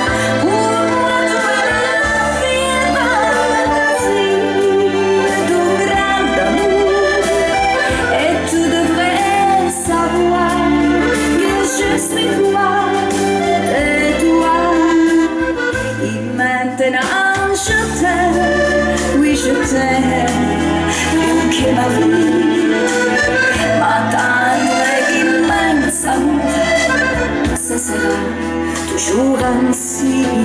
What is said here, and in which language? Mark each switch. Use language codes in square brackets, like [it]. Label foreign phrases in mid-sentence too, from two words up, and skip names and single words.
[fr] Pour moi, tu es la fantasie du grand amour. Et tu devrais savoir que je suis toi et toi. Et maintenant je t'aime, oui [it] te più che la vita, ma tanto è immensa amore, [fr] ce sera toujours ainsi.